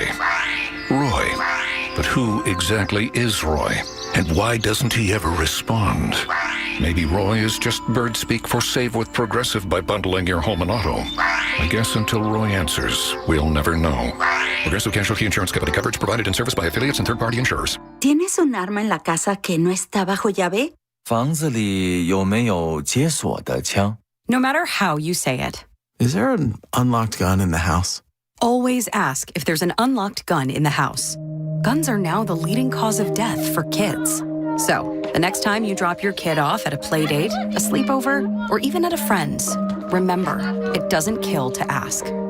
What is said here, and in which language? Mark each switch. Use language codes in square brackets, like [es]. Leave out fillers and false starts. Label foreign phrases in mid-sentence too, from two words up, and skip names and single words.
[en] Roy. But who exactly is Roy? And why doesn't he ever respond? Maybe Roy is just bird speak for Save with Progressive by bundling your home and auto. I guess until Roy answers, we'll never know. Progressive Casualty Insurance Company. Coverage provided in service by affiliates and third-party insurers. [es] ¿Tienes un arma en la casa que no está bajo llave? [zh] 房子里有没有解锁的枪? [en] No matter how you say it, Is there an unlocked gun in the house? always ask if there's an unlocked gun in the house. Guns are now the leading cause of death for kids. So, the next time you drop your kid off at a play date, a sleepover, or even at a friend's, remember, it doesn't kill to ask.